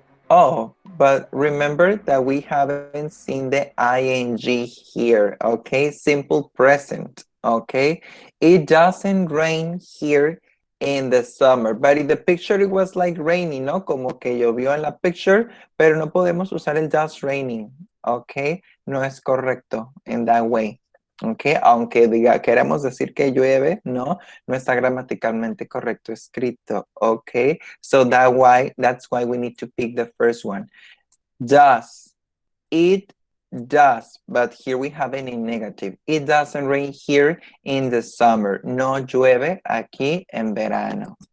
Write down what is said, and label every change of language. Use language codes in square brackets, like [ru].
[en] Oh, but remember that we haven't seen the ing here, okay? Simple present, okay? It doesn't rain here in the summer, but in the picture it was like raining, ¿no? [es] Como que llovió en la picture, pero no podemos usar el does raining, okay? No es correcto [en] in that way. [es] Okay, aunque queremos decir que llueve, no está gramaticalmente correcto escrito. [en] Okay, so that's why we need to pick the first one. Does. It does, but here we have it in negative. It doesn't rain here in the summer. [es] No llueve aquí en verano.